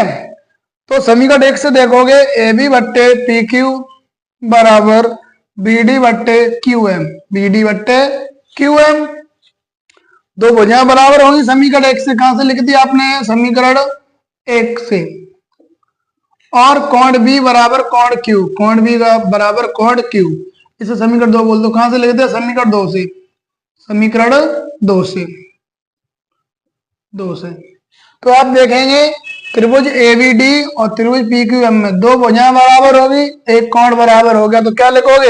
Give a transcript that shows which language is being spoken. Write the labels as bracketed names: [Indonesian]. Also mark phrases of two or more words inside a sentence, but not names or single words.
[Hindi] तो समीकरण 1 से देखोगे AB बट्टे PQ बराबर BD बट्टे QM, BD बट्टे QM। दो भुजाएं बराबर होंगी समीकरण 1 से। कहां से लिख दिया आपने? समीकरण 1 से। और कोण B बराबर कोण Q, कोण B बराबर कोण Q, इसे समीकरण 2 बोल दो। कहां से लिख दिया? समीकरण 2 से, समीकरण 2 से, 2 से। तो आप देखेंगे त्रिभुज AVD और त्रिभुज PQM में दो भुजाएं बराबर होगी, एक कोण बराबर हो गया, तो क्या लिखोगे?